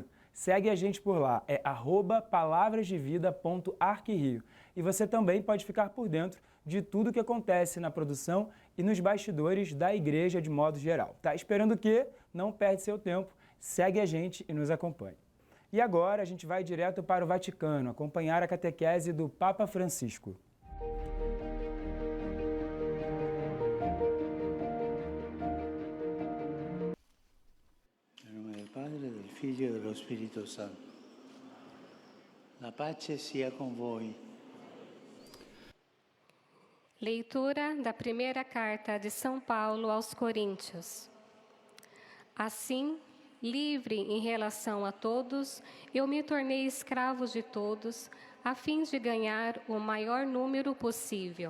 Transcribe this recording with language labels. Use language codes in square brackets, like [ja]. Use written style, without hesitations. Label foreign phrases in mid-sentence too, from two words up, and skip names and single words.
[pt] Segue a gente por lá, é @palavrasdevida.arquirio. E você também pode ficar por dentro de tudo que acontece na produção e nos bastidores da igreja de modo geral. Tá esperando o quê? Não perde seu tempo, segue a gente e nos acompanhe. E agora a gente vai direto para o Vaticano, acompanhar a catequese do Papa Francisco. [it] Nel nome del Padre, del Figlio e dello Spirito Santo. La pace sia con voi. [pt] Leitura da primeira carta de São Paulo aos Coríntios. Assim, livre em relação a todos, eu me tornei escravo de todos, a fim de ganhar o maior número possível.